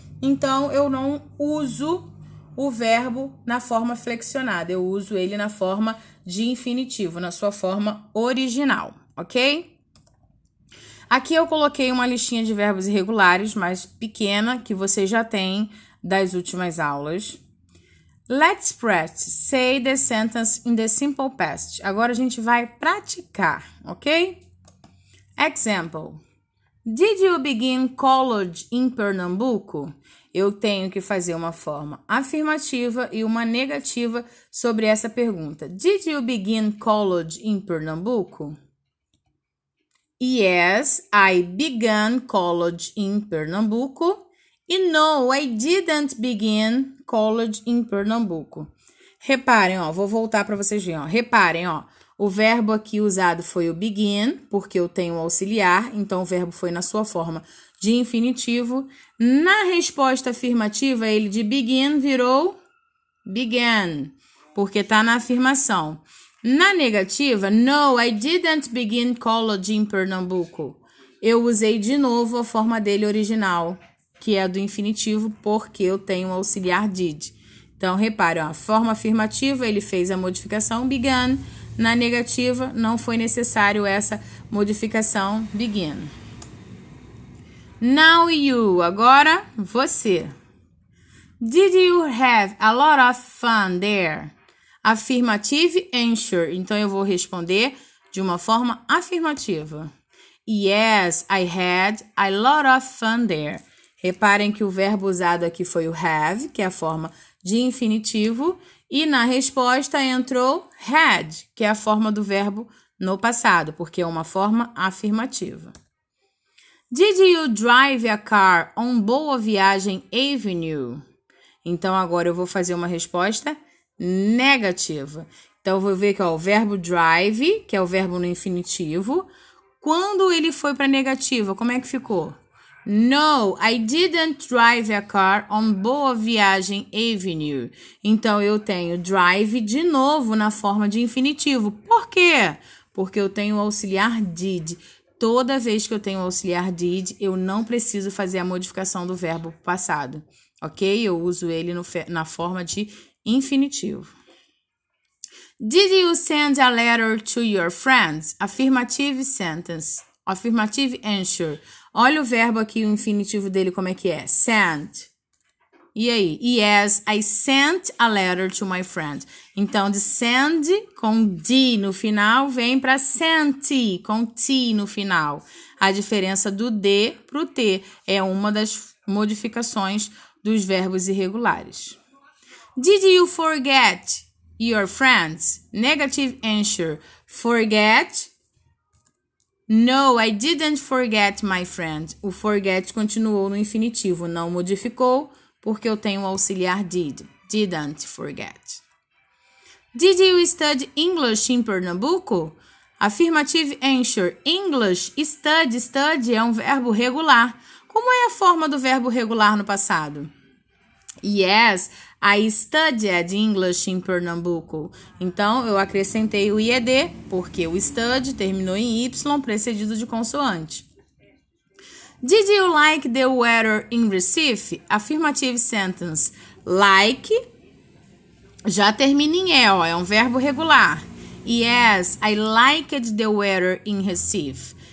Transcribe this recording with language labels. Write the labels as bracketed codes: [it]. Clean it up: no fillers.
[pt] Então, eu não uso o verbo na forma flexionada, eu uso ele na forma de infinitivo, na sua forma original, ok? Aqui eu coloquei uma listinha de verbos irregulares, mais pequena, que vocês já têm das últimas aulas. [en] Let's practice. Say the sentence in the simple past. [pt] Agora a gente vai praticar, ok? [en] Example. Did you begin college in Pernambuco? [pt] Eu tenho que fazer uma forma afirmativa e uma negativa sobre essa pergunta. [en] Did you begin college in Pernambuco? Yes, I began college in Pernambuco. E no, I didn't begin college in Pernambuco. [pt] Reparem, ó, vou voltar para vocês verem, ó. Reparem, ó. O verbo aqui usado foi o begin, porque eu tenho o auxiliar, então o verbo foi na sua forma de infinitivo. Na resposta afirmativa, ele de begin virou began, porque está na afirmação. Na negativa, [en] no, I didn't begin college in Pernambuco. [pt] Eu usei de novo a forma dele original, que é do infinitivo, porque eu tenho o auxiliar did. Então, repare, ó, a forma afirmativa, ele fez a modificação began. Na negativa, não foi necessário essa modificação begin. [en] Now you, [pt] agora você. [en] Did you have a lot of fun there? Affirmative answer. [pt] Então, eu vou responder de uma forma afirmativa. [en] Yes, I had a lot of fun there. [pt] Reparem que o verbo usado aqui foi o have, que é a forma de infinitivo, e na resposta entrou had, que é a forma do verbo no passado, porque é uma forma afirmativa. [en] Did you drive a car on Boa Viagem Avenue? [pt] Então, agora eu vou fazer uma resposta negativa. Então, eu vou ver que ó, o verbo drive, que é o verbo no infinitivo, quando ele foi para negativa, como é que ficou? [en] No, I didn't drive a car on Boa Viagem Avenue. [pt] Então, eu tenho drive de novo na forma de infinitivo. Por quê? Porque eu tenho o auxiliar did. Toda vez que eu tenho o auxiliar did, eu não preciso fazer a modificação do verbo passado. Ok? Eu uso ele na forma de infinitivo. [en] Did you send a letter to your friends? Affirmative sentence. Affirmative answer. [pt] Olha o verbo aqui, o infinitivo dele, como é que é? Send. E aí? [en] Yes, I sent a letter to my friend. [pt] Então, de send com D no final, vem para sent com T no final. A diferença do D para o T é uma das modificações dos verbos irregulares. [en] Did you forget your friends? Negative answer. Forget. No, I didn't forget my friend. [pt] O forget continuou no infinitivo, não modificou, porque eu tenho o auxiliar did. [en] Didn't forget. Did you study English in Pernambuco? Affirmative answer. English, study. [pt] Study é um verbo regular. Como é a forma do verbo regular no passado? [en] Yes, I studied English in Pernambuco. [pt] Então, eu acrescentei o IED, porque o study terminou em Y, precedido de consoante. [en] Did you like the weather in Recife? Affirmative sentence. Like [pt] Já termina em E, ó, é um verbo regular. [en] Yes, I liked the weather in Recife.